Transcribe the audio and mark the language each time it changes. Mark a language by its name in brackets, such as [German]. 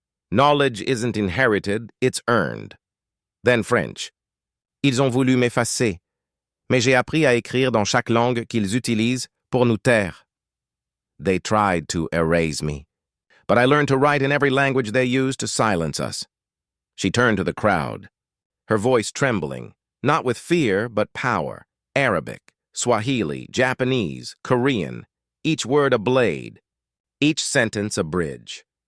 [English] Knowledge isn't inherited, it's earned. Then French. [French] Ils ont voulu m'effacer, mais j'ai appris à écrire dans chaque langue qu'ils utilisent pour nous taire. [English] They tried to erase me, but I learned to write in every language they use to silence us. She turned to the crowd, her voice trembling, not with fear but power. Arabic, Swahili, Japanese, Korean, each word a blade, each sentence a bridge.